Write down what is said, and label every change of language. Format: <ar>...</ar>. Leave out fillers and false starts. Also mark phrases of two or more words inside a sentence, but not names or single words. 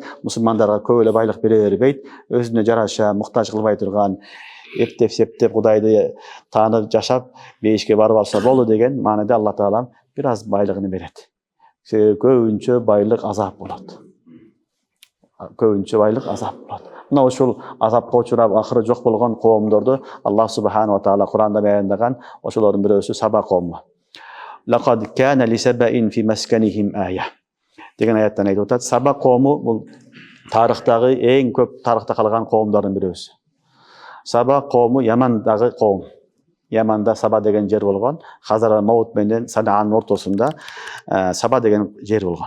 <ky>Мусулмандарга көп эле байлык бере бербейт, өзүнө жараша муктаж кылбай турган, эптеп-септеп Кудайды таанып жашап, бейишке барып алса болду деген маанада Алла Таала бир аз байлыгын берет. Көбүнчө байлык азап болот. Көбүнчө байлык азап болот. Мына ошол азапка учурап акыры жок болгон коомдорду</ky> <ar>الله سبحانه و تعالى</ar> <ky>Куранда баяндаган, ошолордун бирөөсү Саба коому.</ky> <ar>لقد كان ل سبإ في مسكنهم آية.</ar> <ky>Деген аяттан айтып атат. Саба коому бул тарыхтагы эң көп тарыхта калган коомдордун бирөөсү. Саба коому Ямандагы коом. Яманда Саба деген жер болгон. Хазар Маут менен Санаанын ортосунда Саба деген жер болгон.</ky>